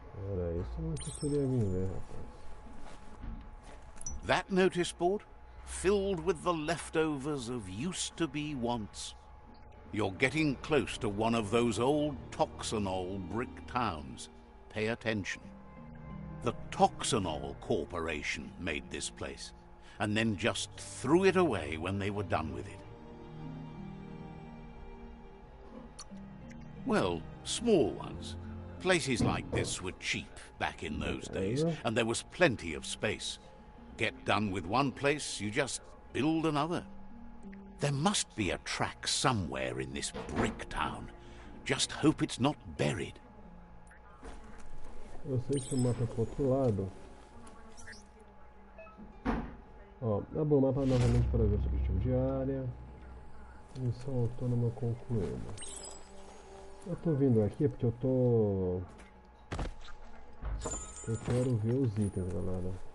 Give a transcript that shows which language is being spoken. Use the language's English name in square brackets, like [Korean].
[Portuguese] Era isso que eu queria vir ver, rapaz. [English] That notice board, filled with the leftovers of used-to-be wants. You're getting close to one of those old Toxanol brick towns. Pay attention. The Toxanol Corporation made this place, and then just threw it away when they were done with it. Well, small ones. Places like this were cheap back in those days, and there was plenty of space. Get done with one place, you just build another. There must be a track somewhere in this brick town. Just hope it's not buried. [Portuguese] Eu sei que o mapa é pro outro lado. Ó, abro o mapa novamente para ver o objetivo de área. Missão autônoma concluída. Eu tô vindo aqui porque eu quero ver os itens, galera.